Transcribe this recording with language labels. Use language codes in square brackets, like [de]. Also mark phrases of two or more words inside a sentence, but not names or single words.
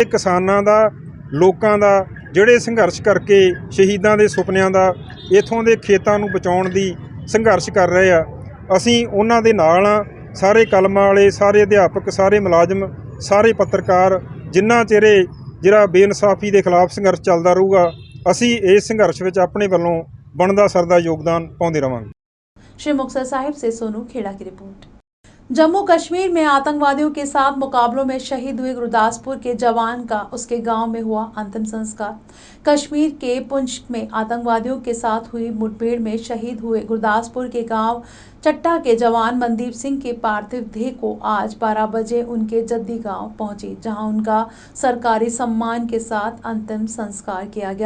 [pa] ਕਿਸਾਨਾਂ ਦਾ ਲੋਕਾਂ ਦਾ ਜਿਹੜੇ ਸੰਘਰਸ਼ ਕਰਕੇ ਸ਼ਹੀਦਾਂ ਦੇ ਸੁਪਨਿਆਂ ਦਾ ਇੱਥੋਂ ਦੇ ਖੇਤਾਂ ਨੂੰ ਬਚਾਉਣ ਦੀ ਸੰਘਰਸ਼ ਕਰ ਰਹੇ ਆ। ਅਸੀਂ ਉਹਨਾਂ ਦੇ ਨਾਲ ਆ। ਸਾਰੇ ਕਲਮਾਂ ਵਾਲੇ, ਸਾਰੇ ਅਧਿਆਪਕ, ਸਾਰੇ ਮੁਲਾਜ਼ਮ, ਸਾਰੇ ਪੱਤਰਕਾਰ, ਜਿੰਨਾ ਚਿਰ ਜਿਹੜਾ ਬੇਇਨਸਾਫੀ ਦੇ ਖਿਲਾਫ ਸੰਘਰਸ਼ ਚੱਲਦਾ ਰਹੂਗਾ ਅਸੀਂ ਇਸ ਸੰਘਰਸ਼ ਵਿੱਚ ਆਪਣੇ ਵੱਲੋਂ ਬਣਦਾ ਸਰਦਾ ਯੋਗਦਾਨ ਪਾਉਂਦੇ ਰਹਾਂਗੇ। [hi] श्री मुक्तसर साहिब से सोनू खेड़ा की रिपोर्ट। जम्मू कश्मीर में आतंकवादियों के साथ मुकाबलों में शहीद हुए गुरदासपुर के जवान का उसके गांव में हुआ अंतिम संस्कार। कश्मीर के पुंछ में आतंकवादियों के साथ हुई मुठभेड़ में शहीद हुए गुरदासपुर के गांव चट्टा के जवान मनदीप सिंह के पार्थिव देह को आज 12 बजे उनके जद्दी गांव पहुंची, जहां उनका सरकारी सम्मान के साथ अंतिम संस्कार किया गया।